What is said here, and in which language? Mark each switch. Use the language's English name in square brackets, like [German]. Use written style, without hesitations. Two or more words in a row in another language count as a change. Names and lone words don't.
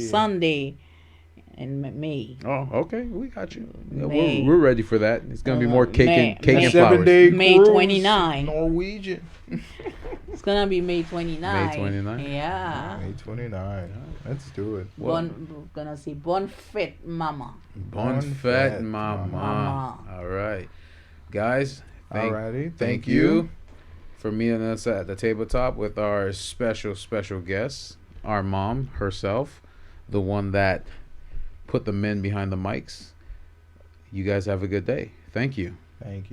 [English] Sunday in May. Oh, okay. We got you. Yeah, May. we're ready for that. It's gonna be more cake May. and cake May. and flowers. 7-day May cruise, 29. Norwegian. It's gonna be May 29. May 29? Yeah. May 29. Let's do it. Gonna say [French] Bon Fête Mama. Bon Bon fête, fête, mama. mama. [English] All right, guys. Alrighty. Thank you for meeting us at the tabletop with our special guest, our mom herself, the one that put the men behind the mics. You guys have a good day.